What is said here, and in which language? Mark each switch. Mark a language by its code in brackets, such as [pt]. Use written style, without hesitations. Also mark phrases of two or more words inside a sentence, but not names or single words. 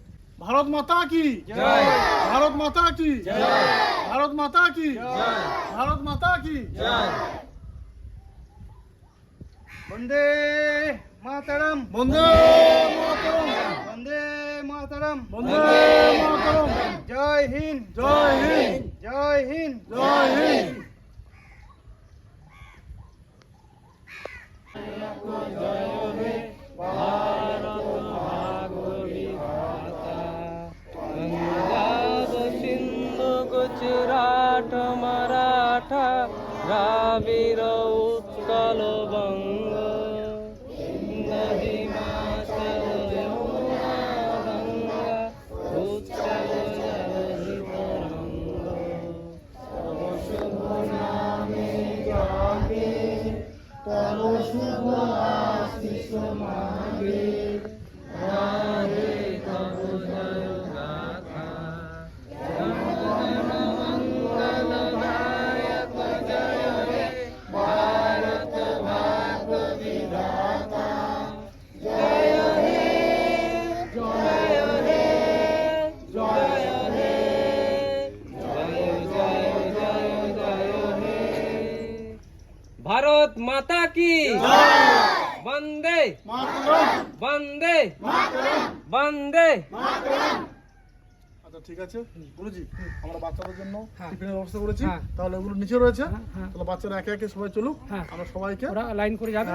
[hi] भारत माता की जय, भारत माता की जय, भारत माता की जय, भारत माता की जय। [bn] বন্দে মাতরম, বন্দে মাতরম, বন্দে মাতরম, বন্দে মাতরম, [hi] जय हिंद, जय हिंद, जय हिंद। जय हिंद। [bn] পঞ্জাব সিন্ধ গুজরাট মরাঠা দ্রাবিড় উৎকল বঙ্গ নদী হিমাচল যমুনা গঙ্গা উচ্চল জলধি তরঙ্গ তব শুভ নামে জাগে তব শুভ আশীষ মাঙ্গে রাধে তব জয় গাথা জন গণ মঙ্গল দায়ক জয় হে ভারত ভাগ্য বিধাতা জয় হে জয় হে জয় হে জয় জয় জয় জয় হে [hi] भारत माता की वंदे [bn] মাতরম, वंदे মাতরম, वंदे আচ্ছা ঠিক আছে গুরুজি, আমরা বাচ্চাদের জন্য হ্যাঁ। টিফিনের ব্যবস্থা করেছি, হ্যাঁ। তাহলে ওগুলো নিচে রয়েছে, হ্যাঁ। তাহলে বাচ্চারা একে একে সবাই চলুক, হ্যাঁ। আমরা সবাইকে ওরা লাইন করে যাবে,